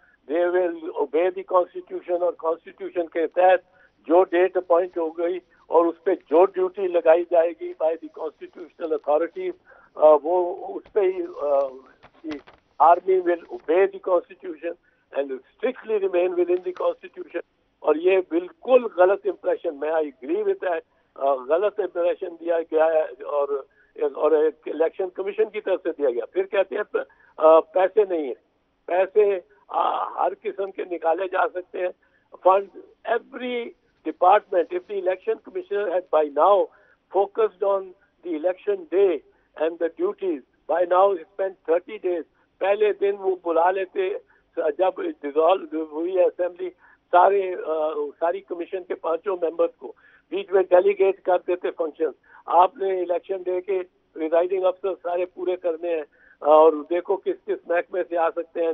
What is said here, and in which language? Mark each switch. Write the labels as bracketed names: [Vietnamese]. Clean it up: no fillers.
[English] they will obey the constitution, [Urdu] اور constitution کے تحت جو ڈیٹ اپوائنٹ ہو گئی اور اس پہ جو ڈیوٹی لگائی جائے گی [English] by the constitutional authorities, [Urdu] وہ اس پہ ہی [English] Army will obey the constitution and strictly remain within the constitution. [Urdu] اور یہ بالکل غلط امپریشن، میں [English] I agree with that, [Urdu] غلط امپریشن دیا گیا ہے اور الیکشن کمیشن کی طرف سے دیا گیا. پھر کہتے ہیں پیسے نہیں ہیں. پیسے ہر قسم کے نکالے جا سکتے ہیں. [English] Fund every department, if the election commissioner had by now focused on the election day and the duties, by now he spent 30 days. [Urdu] پہلے دن وہ بلا لیتے جب ڈیزالو ہوئی اسمبلی ساری کمیشن کے 5 ممبرز کو بیچ میں ڈیلیگیٹ کر دیتے فنکشنز. آپ نے الیکشن ڈے کے پریزائڈنگ افسر سارے پورے کرنے ہیں اور دیکھو کس کس محکمے سے آ سکتے ہیں.